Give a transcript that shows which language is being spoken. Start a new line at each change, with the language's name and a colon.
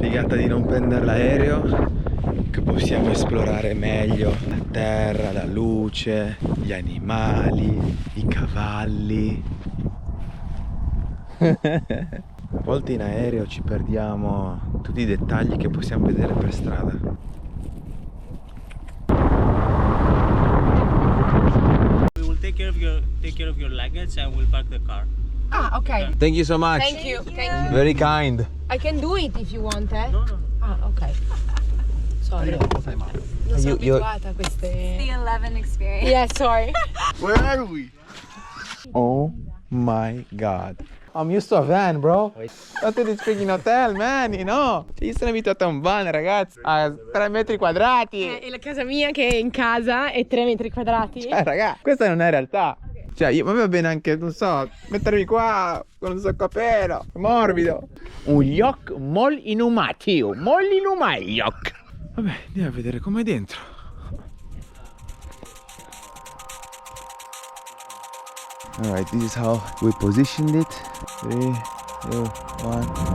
Italian: Figata di non prendere l'aereo, che possiamo esplorare meglio la terra, la luce, gli animali, i cavalli. A volte in aereo ci perdiamo tutti i dettagli che possiamo vedere per strada.
English: We will take care of your luggage and we'll park the car. Ah, okay. Thank you so much. Thank you. Thank you. Very kind. I can do it if you want, eh? No, no. Ah, ok. Sorry.
Italian: Non sono abituata a queste...
English: The 11 experience. Yeah, sorry. Where are we? Oh my god. I'm used to a van, bro. Not to this freaking hotel, man, you know.
Italian: Io sono abituato a un van, ragazzi, a 3 metri quadrati. E la casa mia che è in casa è 3 metri quadrati. Ragazzi, questa non è realtà. Cioè, io, ma va bene anche, non so, mettermi qua con un soccapelo, morbido. Un yacht molt inumativo, molt inumaglioc. Vabbè, andiamo a vedere com'è dentro.
English: Alright, this is how we positioned it. 3, 2, 1.